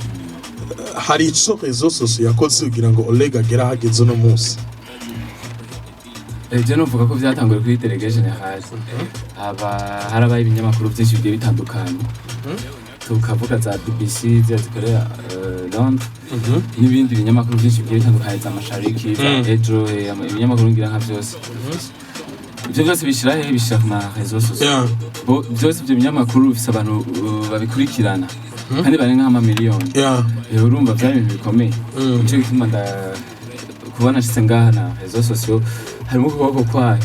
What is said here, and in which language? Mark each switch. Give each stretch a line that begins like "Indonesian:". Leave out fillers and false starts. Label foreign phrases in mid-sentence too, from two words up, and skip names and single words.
Rundi: Hari ico
French: réseaux sociaux
Rundi: yakoze kugira ngo Oleg agera hageze no munsi. Je novuga ko byatanguye kuri delegation hasi harabaye ibinyamakuru byinshi bigiye bitandukanye tukavuga za BBC zikorera Londres n'ibindi binyamakuru byinshi bigiye bitandukanye za Mashariki za Edro ibinyamakuru ngira nka byose ibyo byose bishira ku
French: réseaux sociaux
Rundi: byose ibyo binyamakuru bifite abantu babikurikirana kandi bari nk'ama miliyoni urumva byari ibintu bikomeye cyo gituma kubona shitse ngaha na
French: réseaux sociaux
Rundi: harimo kuboko kwayo